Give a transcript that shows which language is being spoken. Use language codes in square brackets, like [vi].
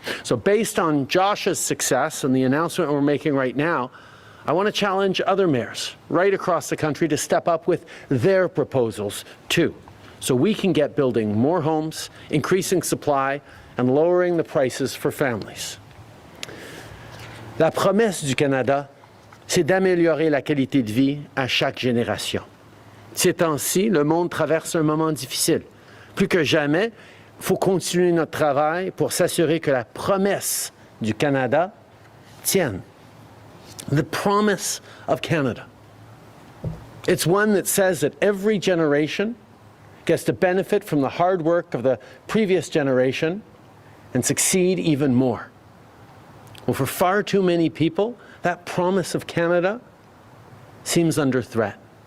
[en] So based on Josh's success and the announcement we're making right now, I want to challenge other mayors right across the country to step up with their proposals too, so we can get building more homes, increasing supply, and lowering the prices for families. [fr] La promesse du Canada, c'est d'améliorer la qualité de vie à chaque génération. Ces temps-ci, le monde traverse un moment difficile. Plus que jamais, il faut continuer notre travail pour s'assurer que la promesse du Canada tienne. [en] The promise of Canada. It's one that says that every generation gets to benefit from the hard work of the previous generation and succeed even more. Well, for far too many people, that promise of Canada seems under threat.